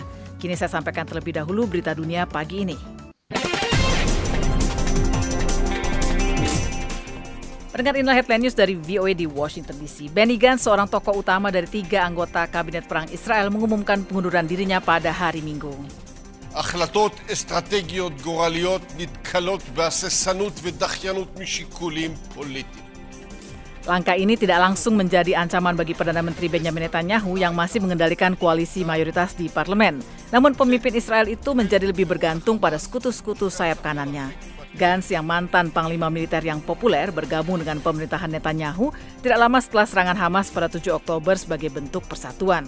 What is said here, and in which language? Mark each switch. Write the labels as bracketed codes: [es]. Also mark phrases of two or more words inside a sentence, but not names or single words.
[id] Kini saya sampaikan terlebih dahulu berita dunia pagi ini. Pendengar, inilah [en] headline news [id] dari VOA di Washington DC. Benny Gantz, seorang tokoh utama dari 3 anggota Kabinet Perang Israel, mengumumkan pengunduran dirinya pada hari Minggu. [he] החלטות אסטרטגיות גורליות נתקלות בהססנות ודחיינות משיקולים פוליטיים. [id] Langkah ini tidak langsung menjadi ancaman bagi Perdana Menteri Benjamin Netanyahu yang masih mengendalikan koalisi mayoritas di parlemen. Namun pemimpin Israel itu menjadi lebih bergantung pada sekutu-sekutu sayap kanannya. Gantz yang mantan panglima militer yang populer bergabung dengan pemerintahan Netanyahu tidak lama setelah serangan Hamas pada 7 Oktober sebagai bentuk persatuan.